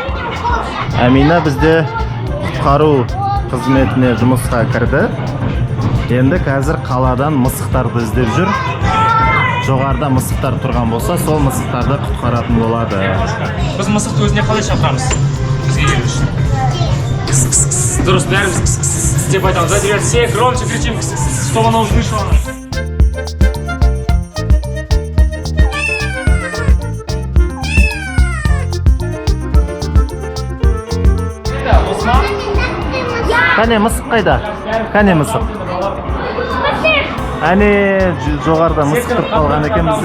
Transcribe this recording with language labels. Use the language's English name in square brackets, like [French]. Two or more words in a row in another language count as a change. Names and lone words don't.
[Kazakh] Амина бізде құтқару қызметіне жұмысқа кірді. Енді қазір қаладан мысықтарды іздеп жүр. Жоғарда мысықтар тұрған болса, сол мысықтарды құтқаратын болады. Біз мысықты өзіне қалай шақырамыз? Бізге келу үшін. Дұрыс, бәріміз кс-кс-кс деп айтамыз. [Russian] Теперь все громче кричим кс-кс-кс, чтобы она услышала. [Kazakh] Қане мысық қайда? Қане мысық? Әне жоғарда мысық тұрып қалған екен бізде.